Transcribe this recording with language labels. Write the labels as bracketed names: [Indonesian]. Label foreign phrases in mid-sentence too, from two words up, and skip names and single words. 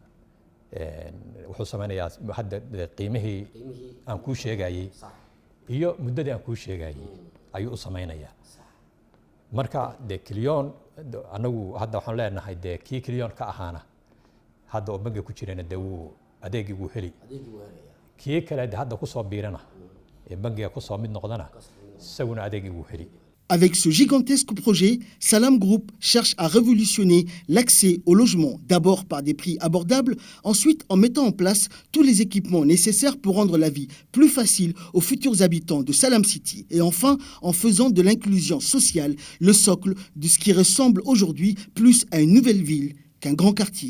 [Somali] wuxuu samaynayaa hadda qiimihii aan kuu sheegayay iyo muddadii aan kuu sheegayay ayuu u samaynayaa marka de Clion anagu hadda waxaan leenahay de kii Clion ka ahaana hadda oo bangi ku jirana de wuu adeegii wuu heli kii kale de hadda ku soo biirana ee bangiga ku soo mid noqdana isaguna adeegii wuu heli. [French] Avec ce gigantesque projet, Salam Group cherche à révolutionner l'accès au logement, d'abord par des prix abordables, ensuite en mettant en place tous les équipements nécessaires pour rendre la vie plus facile aux futurs habitants de Salam City, et enfin en faisant de l'inclusion sociale le socle de ce qui ressemble aujourd'hui plus à une nouvelle ville qu'un grand quartier.